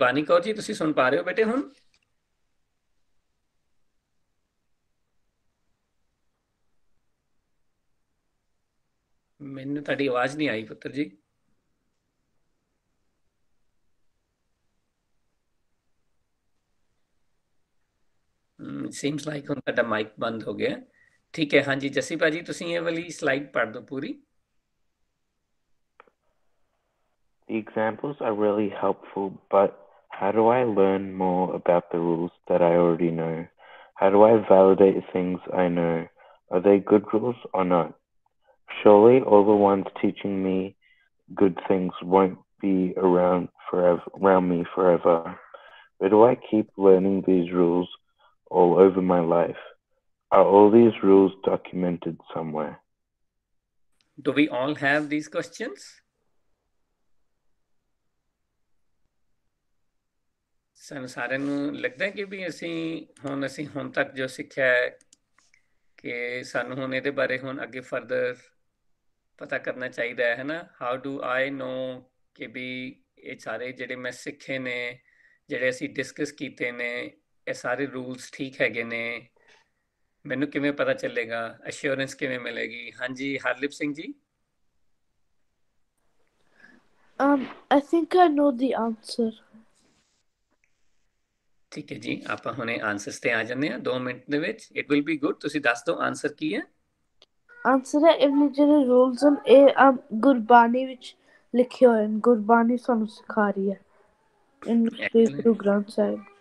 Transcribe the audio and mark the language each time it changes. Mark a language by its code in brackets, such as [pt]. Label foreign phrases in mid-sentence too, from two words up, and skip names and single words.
[pa] ਬਾਨੀ ਕੌਰ ਜੀ ਤੁਸੀਂ ਸੁਣ ਪਾ ਰਹੇ ਹੋ ਬੇਟੇ ਹੁਣ? ਮੈਨੂੰ ਤੁਹਾਡੀ ਆਵਾਜ਼ ਨਹੀਂ ਆਈ ਪੁੱਤਰ ਜੀ। [en] seems like [pa] ਹੁਣ ਤੁਹਾਡਾ ਮਾਈਕ ਬੰਦ ਹੋ ਗਿਆ। ਠੀਕ ਹੈ, ਹਾਂਜੀ ਜੱਸੀ ਭਾਜੀ ਤੁਸੀਂ ਇਹ ਵਾਲੀ ਸਲਾਈਡ ਪੜ੍ਹ ਦਿਓ ਪੂਰੀ। [en] The examples are really helpful, but how do I learn more about the rules that I already know? How do I validate things I know? Are they good rules or not? Surely all the ones teaching me good things won't be around me forever. Where do I keep learning these rules all over my life? Are all these rules documented somewhere? Do we all have these questions? [pa] ਸਾਨੂੰ ਸਾਰਿਆਂ ਨੂੰ ਲੱਗਦਾ ਕਿ ਵੀ ਅਸੀਂ ਹੁਣ ਤੱਕ ਜੋ ਸਿੱਖਿਆ ਹੈ ਕਿ ਸਾਨੂੰ ਹੁਣ ਇਹਦੇ ਬਾਰੇ ਹੁਣ ਅੱਗੇ ਫਰਦਰ ਪਤਾ ਕਰਨਾ ਚਾਹੀਦਾ ਹੈ ਨਾ। [en] how do I know [pa] ਕਿ ਵੀ ਇਹ ਸਾਰੇ ਜਿਹੜੇ ਮੈਂ ਸਿੱਖੇ ਨੇ, ਜਿਹੜੇ ਅਸੀਂ ਡਿਸਕਸ ਕੀਤੇ ਨੇ, ਇਹ ਸਾਰੇ ਰੂਲਸ ਠੀਕ ਹੈਗੇ ਨੇ? ਮੈਨੂੰ ਕਿਵੇਂ ਪਤਾ ਚੱਲੇਗਾ? ਅਸ਼ੋਰੈਂਸ ਕਿਵੇਂ ਮਿਲੇਗੀ? ਹਾਂਜੀ ਹਰਲਿਪ ਸਿੰਘ ਜੀ। [en] I think I know the answer. [pa] ਠੀਕ ਹੈ ਜੀ, ਆਪਾਂ ਹੁਣੇ ਆਨਸਰਸ ਤੇ ਆ ਜਾਂਦੇ ਹਾਂ 2 ਮਿੰਟ ਦੇ ਵਿੱਚ। [en] it will be good. [pa] ਤੁਸੀਂ ਦੱਸ ਦਿਓ ਆਨਸਰ ਕੀ ਹੈ। ਆਨਸਰ ਹੈ ਇਹ ਜਿਹੜੇ ਰੂਲਸ ਹਨ ਇਹ ਗੁਰਬਾਣੀ ਵਿੱਚ ਲਿਖੇ ਹੋਏ ਹਨ। ਗੁਰਬਾਣੀ ਸਾਨੂੰ ਸਿਖਾ ਰਹੀ ਹੈ ਇਨ ਗੁਰੂ ਗ੍ਰੰਥ ਸਾਹਿਬ ਜੀ।